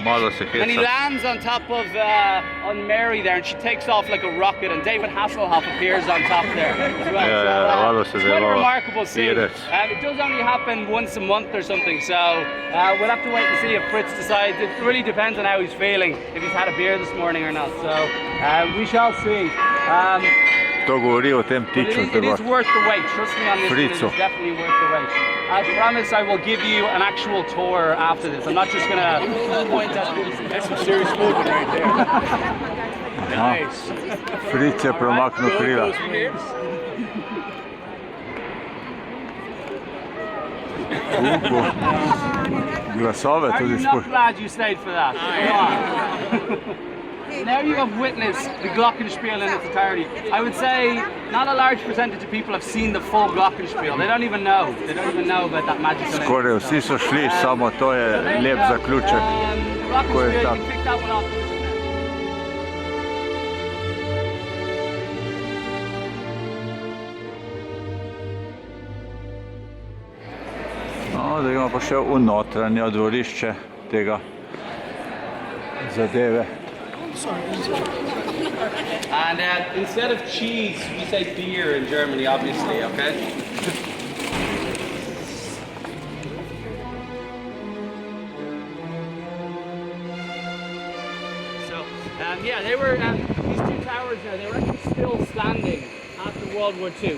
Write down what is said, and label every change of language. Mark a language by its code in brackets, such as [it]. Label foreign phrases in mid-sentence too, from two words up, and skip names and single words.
[en] And he lands on top of on Mary there, and she takes off like a rocket, and David Hasselhoff appears on top there as well. It's quite a remarkable scene. It does only happen once a month or something, so we'll have to wait and see if Fritz decides. It really depends on how he's feeling, if he's had a beer this morning or not, so we shall see. [sl] To govori o tem tiču. [en] It is worth the wait, trust me on this one, it is definitely worth the wait. I promise I will give you an actual tour after this. I'm not just going to point at this. That's some serious movement right there. Nice. [sl] Fritz je promaknil krila. Glasove tudi [en] I'm not glad you stayed for that. Now you have witnessed the Glockenspiel in its entirety. I would say not a large percentage of people have seen the full Glockenspiel. They don't even know. They don't even know about that magic. [sl] Skoraj vsi so šli, samo to je lep zaključek. Ko je tak. No, da gremo pa še v notranje dvorišče tega zadeve. [en] And instead of cheese, we say beer in Germany, obviously, okay? So, yeah, they were, these two towers now, they were actually still standing after World War II.